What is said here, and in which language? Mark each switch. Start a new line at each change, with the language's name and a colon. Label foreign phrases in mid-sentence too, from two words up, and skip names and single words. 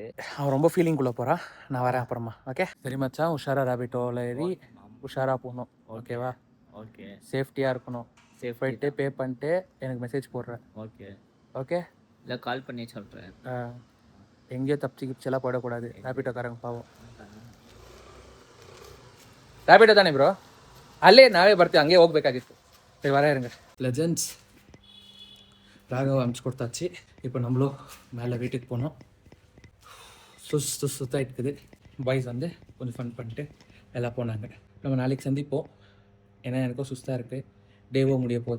Tamil: அவன் ரொம்ப ஃபீலிங்குள்ளே போகிறா. நான் வரேன் அப்புறமா. ஓகே சரி மச்சான். உஷாரா ரேபிட்டோவில் ஏறி உஷாராக போகணும். ஓகேவா? ஓகே. சேஃப்டியாக இருக்கணும். போயிட்டு பே பண்ணிட்டு எனக்கு மெசேஜ் போடுறேன். ஓகே ஓகே. இல்லை கால் பண்ணி சொல்கிறேன். எங்கேயோ தப்பிச்சு கிப்ச்செல்லாம் போயிடக்கூடாது. ரேபிட்டோக்காரங்க பாவம்.
Kannada: ರೈಪಿಡೋ ತಾನೆ ಬ್ರೋ? ಅಲ್ಲೇ ನಾವೇ ಬರ್ತೀವಿ, ಹಂಗೆ ಹೋಗ್ಬೇಕಾಗಿತ್ತು. ಸರಿ
Tamil: வர இருங்க. லெஜண்ட்ஸ் ராகவ அனுப்பிச்சி இப்போ நம்மளும் மேலே வீட்டுக்கு போனோம். சுத்தாக இருக்குது. பாய்ஸ் வந்து கொஞ்சம் ஃபன் பண்ணிட்டு எல்லாம் போனாங்க. நம்ம நாளைக்கு சந்திப்போம். ஏன்னா எனக்கும் சுஸ்தாக இருக்குது. டேவோ முடிய போகுது.